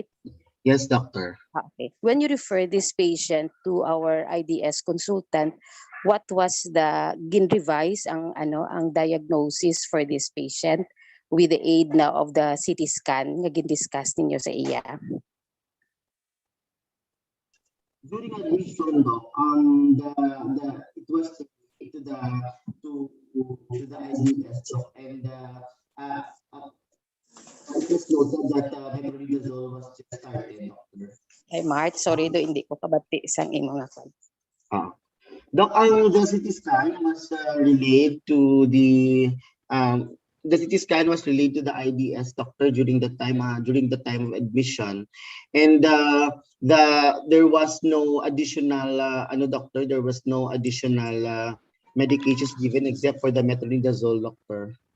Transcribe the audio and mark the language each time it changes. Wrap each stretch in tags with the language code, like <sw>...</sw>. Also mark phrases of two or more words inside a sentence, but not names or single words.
<en>Yes, doctor. Okay. When you refer this patient to our IDS consultant, what was the</en> <hil>gin-revise ang</hil> <en>diagnosis for this patient with the aid na of the CT scan</en> <hil>nga gin-discuss ninyo sa iya?</hil> <en>During admission, doc, it was to the IDS, doc, and it was noted that metronidazole was just started, doctor.</en> <hil>Ay, Mart, sorry do hindi ko kabati isang imong akon.</hil> <en>Doc, the CT scan was relayed to the CT scan was relayed to the IDS doctor during the time of admission, and there was no additional doctor. There was no additional medications given except for the metronidazole, doctor.</en>